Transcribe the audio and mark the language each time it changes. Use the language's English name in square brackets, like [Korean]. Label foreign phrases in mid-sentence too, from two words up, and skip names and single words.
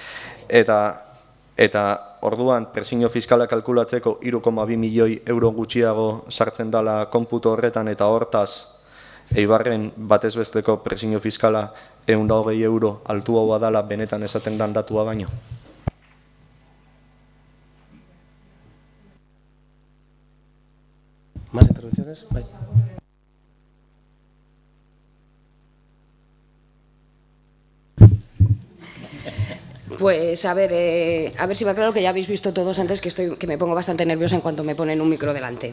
[Basque] Eta orduan presiño fiskala kalkulatzeko 3,2 milioi euro gutxiago sartzen dala konputo horretan eta hortaz Eibarren batezbesteko presiño fiskala 120 euro altuagoa dala benetan esaten dan datua baino? [Spanish] ¿Más intervenciones? Bai. Pues a ver si va claro, que ya habéis visto todos antes que me pongo bastante nerviosa en cuanto me ponen un micro delante.